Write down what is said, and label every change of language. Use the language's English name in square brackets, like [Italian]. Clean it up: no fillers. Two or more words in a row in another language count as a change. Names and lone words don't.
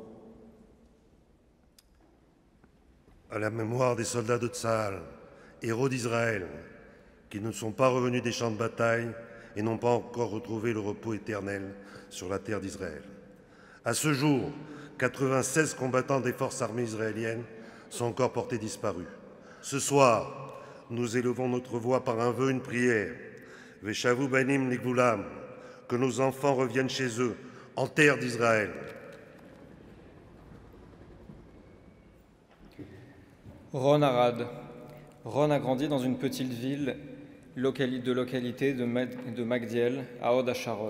[French] À la mémoire des soldats de Tsahal, héros d'Israël, qui ne sont pas revenus des champs de bataille et n'ont pas encore retrouvé le repos éternel sur la terre d'Israël. À ce jour, 96 combattants des forces armées israéliennes sont encore portés disparus. Ce soir, nous élevons notre voix par un vœu, une prière. [Hebrew] ושבו בנים לגבולם, [French] que nos enfants reviennent chez eux, en terre d'Israël. Ron Arad. Ron a grandi dans une petite ville de localité de Magdiel, à Hod HaSharon.